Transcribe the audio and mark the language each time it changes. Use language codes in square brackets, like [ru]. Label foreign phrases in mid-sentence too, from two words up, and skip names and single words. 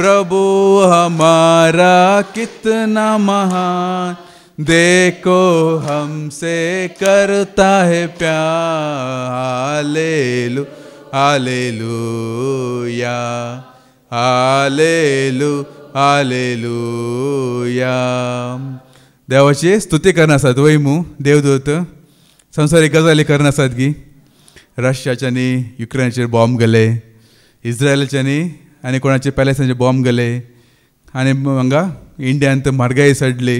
[hi] प्रभु हमारा कितना महान देखो हमसे करता है प्यार, हालेलू हालेलुया हालेलू हालेलुया. [kok] देवाची स्तुती करनासत वय मू देवदूत संवसारीक गजाली करनासत की रशियाच्यांनी युक्रेनाचेर बॉम्ब गेले, इस्रायलाच्यांनी आनी कोणाचे पॅलेस्टाईनचे बॉम्ब गेले, आनी हांगा इंडियान म्हारगाय सडली.